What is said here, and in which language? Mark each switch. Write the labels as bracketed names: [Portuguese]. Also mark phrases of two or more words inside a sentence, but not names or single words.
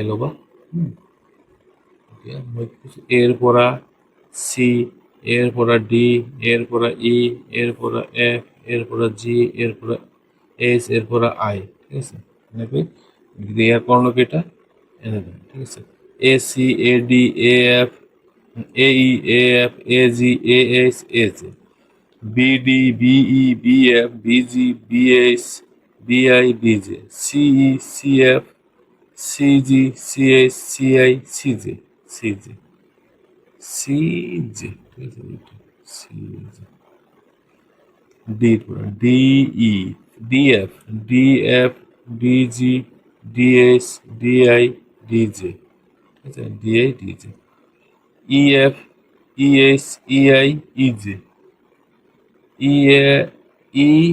[Assamese] ল'বা এতিয়া মই কৈছো এৰ পৰা চি এর পৰা ডি এর পৰা ই এর পৰা এফ এর পৰা জি এর পৰা এইচ এর পৰা আই ঠিক আছে এনেকৈ ইয়াৰ কৰ্ণ কেইটা এনেকৈ ঠিক আছে এ চি এ ডি এ এফ এ ই এ এফ এ জি এ এইচ এ জে বি ডি বি ই বি এফ বি জি বি এইচ বি আই বি জে সি ই সি এফ সি জি সি এইচ সি আই সি জে সি জে সি জে ঠিক আছে সি জে ডি ডি ই ডি এফ ডি এফ ডি জি ডি এইচ ডি আই ডি জে ঠিক আছে ডি আই ডি জে ই এফ ই এইচ ই আই ই জে ই এ ই